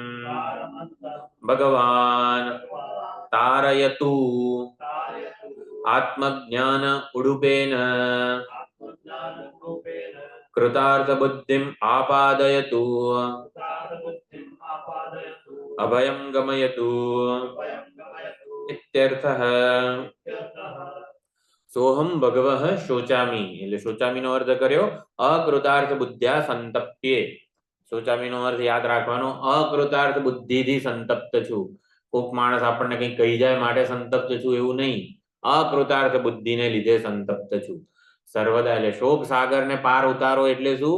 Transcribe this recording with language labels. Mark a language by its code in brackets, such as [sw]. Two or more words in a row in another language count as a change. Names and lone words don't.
[sa] भगवान तारयतु आत्मज्ञान उडुपेन कृतार्थ बुद्धिम आपादयतु अभयं गमयतु इत्यर्थः। सोहम भगवः शोचामी [gu] એટલે શોચામીનો અર્થ કર્યો [sa] अकृतार्थ बुद्ध्या संतप्ये। [gu] શોચામીનો અર્થ યાદ રાખવાનો, અકૃતાર્થ બુદ્ધિથી સંતપ્ત છું। કોક માણસ આપણને કંઈ કહી જાય માટે સંતપ્ત છું એવું નહીં, અકૃતાર્થ બુદ્ધિને લીધે સંતપ્ત છું। સર્વદા એટલે શોક સાગરને પાર ઉતારો એટલે શું?